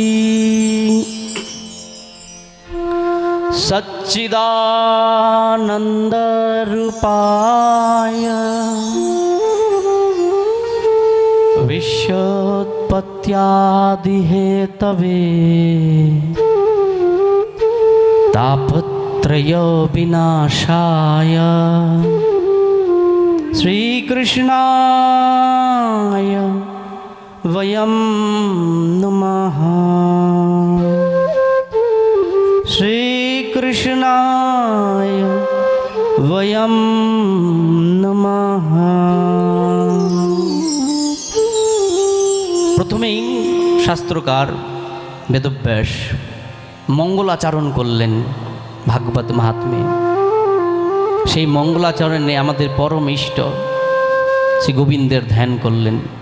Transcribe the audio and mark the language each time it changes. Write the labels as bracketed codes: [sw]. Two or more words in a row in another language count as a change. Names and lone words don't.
[sa] সচ্চিদানন্দ রূপায় বিশ্বোৎপত্ত্যাদি হেতবে तापत्रय विनाशाय श्रीकृष्णाय वयं नमः। श्रीकृष्णाय वयं नमः। [bn] প্রথমেই শাস্ত্রকার বেদব্যাস মঙ্গলাচরণ করলেন ভাগবত মাহাত্ম্যে। সেই মঙ্গলাচরণে আমাদের পরম ইষ্ট শ্রী গোবিন্দের ধ্যান করলেন।